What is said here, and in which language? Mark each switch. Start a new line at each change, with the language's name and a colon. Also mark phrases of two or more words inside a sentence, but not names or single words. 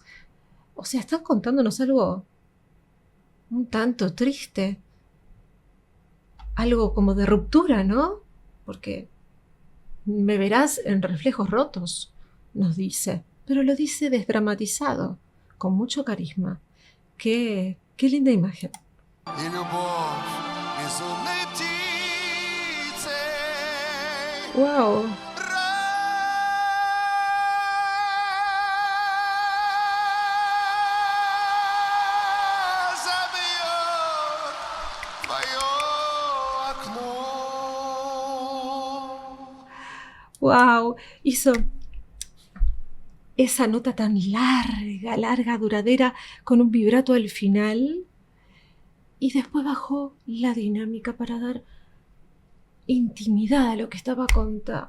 Spanish: O sea, está contándonos algo un tanto triste, algo como de ruptura, ¿no? Porque me verás en reflejos rotos, nos dice, pero lo dice desdramatizado, con mucho carisma. Qué linda imagen.
Russian: И любовь безумной птицей. Wow. Разобьет твое окно.
Spanish: Wow, hizo esa nota tan larga, duradera, con un vibrato al final, y después bajó la dinámica para dar intimidad a lo que estaba contando.